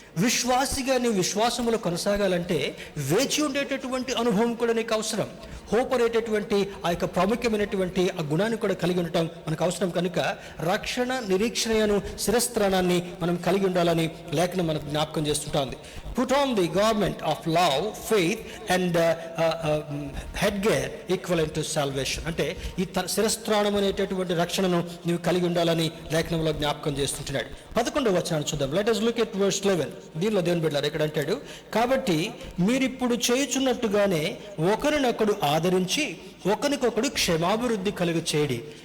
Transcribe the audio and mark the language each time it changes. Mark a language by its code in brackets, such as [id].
[te] విశ్వాసిగా నీ విశ్వాసములో కొనసాగాలంటే వేచి ఉండేటటువంటి అనుభవం కూడా నీకు అవసరం. హోప్ అనేటటువంటి ఆ యొక్క ప్రాముఖ్యమైనటువంటి ఆ గుణాన్ని కూడా కలిగి ఉండటం మనకు అవసరం కనుక రక్షణ నిరీక్షణను శిరస్త్రాణాన్ని మనం కలిగి ఉండాలని లేఖనం మనకు జ్ఞాపకం చేస్తుంటుంది. [en] Put on the garment of love, faith and headgear equivalent to salvation. [te] అంటే ఈ శిరస్త్రాణం అనేటటువంటి రక్షణను నీవు కలిగి ఉండాలని లేఖనంలో జ్ఞాపకం చేస్తుంటున్నాడు. 11వ వచనాన్ని చూద్దాం. Let us look at verse 11. దీనిలో దేవుని బిడ్డలారా ఇక్కడ అంటాడు, కాబట్టి మీరిప్పుడు చేయుచున్నట్టుగానే ఒకరినొకడు ఆదరించి ఒకరికొకడు క్షేమాభివృద్ధి కలుగు చేయడి.